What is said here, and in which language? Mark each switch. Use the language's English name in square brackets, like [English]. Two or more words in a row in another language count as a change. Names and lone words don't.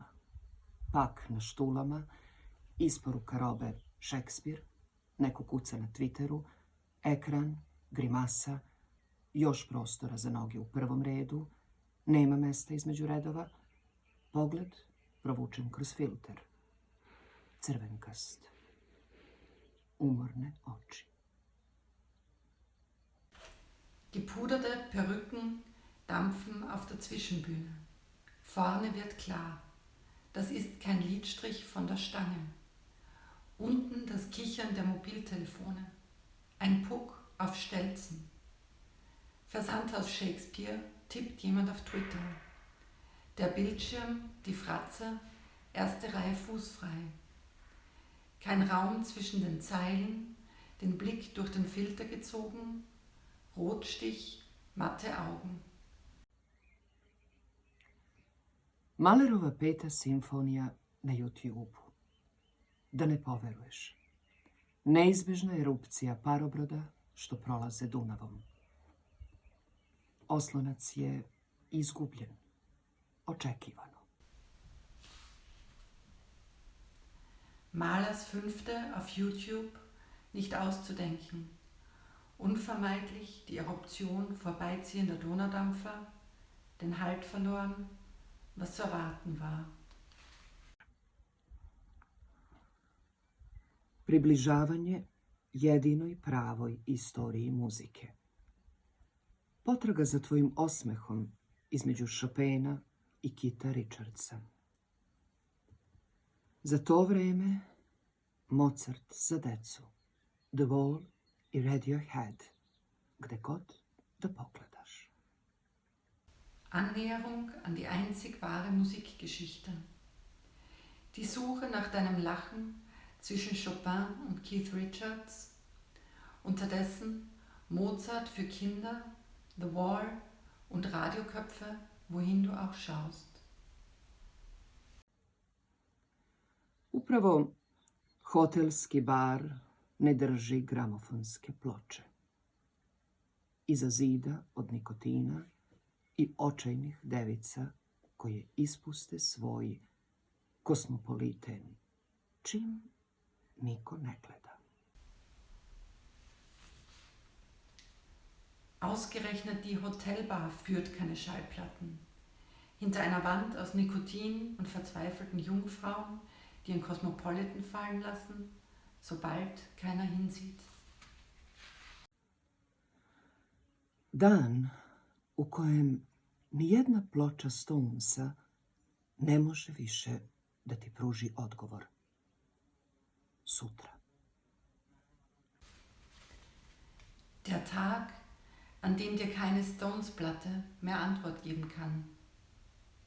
[Serbian] Pak na štulama, isporuka robe Šekspir, neko kuca na Twitteru, ekran, grimasa, još prostora za noge u prvom redu, nema mesta između redova, pogled provučen kroz filter. Crvenkast. Umorne oči. [German] Gepuderte Perücken dampfen auf der Zwischenbühne. Vorne wird klar, das ist kein Lidstrich von der Stange. Unten das Kichern der Mobiltelefone. Ein Puck auf Stelzen. Versandhaus Shakespeare tippt jemand auf Twitter. Der Bildschirm, die Fratze, erste Reihe fußfrei. Kein Raum zwischen den Zeilen, den Blick durch den Filter gezogen, Rotstich, matte Augen. [Serbian] Mahlerova 5. simfonija na YouTube-u. Da ne poveruješ. Neizbežna erupcija parobroda što prolaze Dunavom. Oslonac je izgubljen. Očekivano. [German] Mahlers 5. auf YouTube, nicht auszudenken. Unvermeidlich die Eruption vorbeiziehender Donaudampfer, den Halt verloren, was zu erwarten war. [Serbian] Približavanje jedinoj pravoj istoriji muzike. Potraga za tvojim osmehom između Chopina i Kita Richardsa. Za to vreme Mozart za decu, The Wall i Radiohead, gde god da pogledaš. [German] Annäherung an die einzig wahre Musikgeschichte. Die Suche nach deinem Lachen zwischen Chopin und Keith Richards. Unterdessen Mozart für Kinder, The Wall und Radioköpfe, wohin du auch schaust. [Serbian] Upravo hotelski bar ne drži gramofonske ploče. Iza zida od nikotina i očajnih devica koje ispuste svoj kosmopoliten, čim niko ne gleda. [German] Ausgerechnet die Hotelbar führt keine Schallplatten. Hinter einer Wand aus Nikotin und verzweifelten Jungfrauen, die ein Cosmopolitan fallen lassen, sobald keiner hinsieht. [Serbian] Dan u kojem nijedna ploča Stonesa ne može više da ti pruži odgovor. Sutra. [German] Der Tag, an dem dir keine Stones-Platte mehr Antwort geben kann.